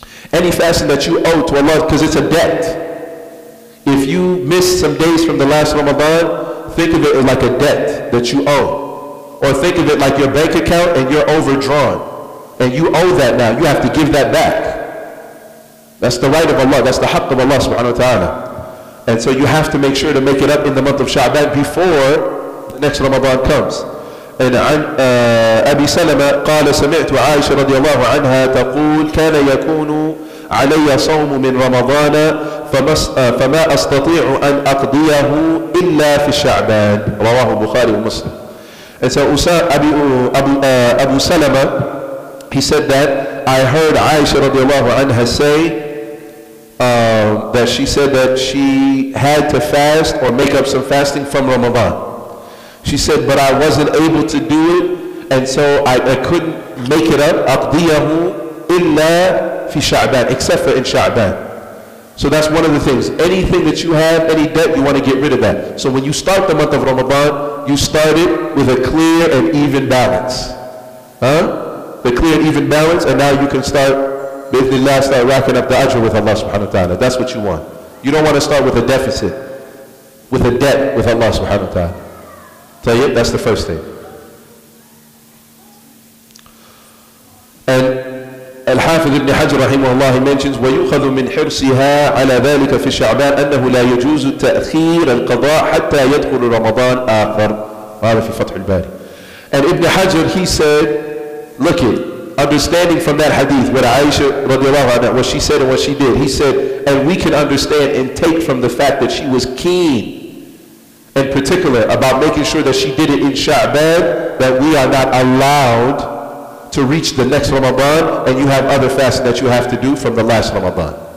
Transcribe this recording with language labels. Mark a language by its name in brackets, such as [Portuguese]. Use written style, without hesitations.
[English] Any fasting that you owe to Allah, because it's a debt. If you miss some days from the last Ramadan, think of it like a debt that you owe. Or think of it like your bank account and you're overdrawn. And you owe that now. You have to give that back. That's the right of Allah. That's the haqq of Allah subhanahu wa ta'ala. And so you have to make sure to make it up in the month of Sha'ban before next Ramadan comes. [Arabic] And أبي سلمة قال سمعت عائشة رضي الله عنها تقول كان يكون علي صوم من رمضان فما أستطيع أن أقضيه إلا في الشعبان رواه البخاري ومسلم. [English] And so Abu Salama, he said that I heard Aisha [Arabic] رضي الله عنها [English] say that she said that she had to fast or make up some fasting from Ramadan. She said, but I wasn't able to do it, and so I couldn't make it up. [Arabic] أقضيه إلا في شعبان, [English] except for in Sha'ban. So that's one of the things. Anything that you have, any debt, you want to get rid of that. So when you start the month of Ramadan, you start it with a clear and even balance. The clear and even balance, and now you can start, bi'idhnillah, start racking up the ajr with Allah subhanahu wa ta'ala. That's what you want. You don't want to start with a deficit, with a debt with Allah subhanahu wa ta'ala. That's the first thing. And Al-Hafiz ibn Hajar rahimahullah, he mentions [Arabic] وَيُؤْخَذُ مِنْ حِرْصِهَا عَلَى ذَلِكَ فِي الشَّعْبَانِ أَنَّهُ لَا يَجُوزُ تَأْخِيرَ الْقَضَاءِ حَتَّى يَدْخُلُ رَمَضَانَ آخَرَ. هذا في فتح الباري. [English] And Ibn Hajar, he said, look it, understanding from that hadith where Aisha radiallahu anha, what she said and what she did, he said, and we can understand and take from the fact that she was keen in particular about making sure that she did it in Sha'ban, that we are not allowed to reach the next Ramadan, and you have other fasts that you have to do from the last Ramadan.